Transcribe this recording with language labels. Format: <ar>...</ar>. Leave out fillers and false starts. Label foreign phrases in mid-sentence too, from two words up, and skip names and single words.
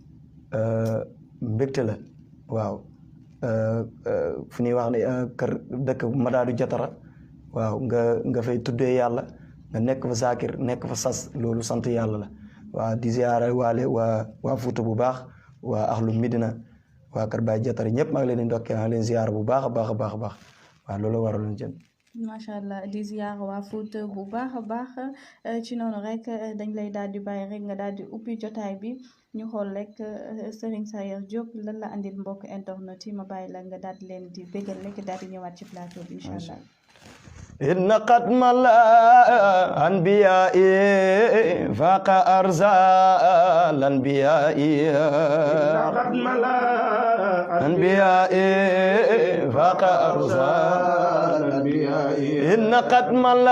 <wo>mbégte la waaw fu ñuy wax ne kër dëkk Madaadu Jatara waaw nga fay tuddee yàlla nga nekk fa Zakir nekk fa sas loolu sant yàlla la waaw di ziyaare waale waa Fuuta bu baax waa axlu Medina waa kër Baay Jatara ñëpp maa ngi leen di ndokkee maa ngi leen ziyaare bu baax a baax a baax a baax waaw loolu waraloon jën</wo> <ar>ما شاء الله</ar> <wo>di ziyaar waa Fuuta bu baax a baax ci noonu rek dañ lay daal di bàyyi rek nga daal di ubbi jotaay bi ñu xool rek Serigne Sayer Diop lan la andil mbokk internet yi ma bàyyi la nga daal di leen di bégal rek daal di ñëwaat ci plateau bi</wo> <ar>إن شاء الله. إن قدم الأنبياء فاق أرزاق الأنبياء إن قدم الأنبياء فاق أرزاق الأنبياء إن قدم</ar>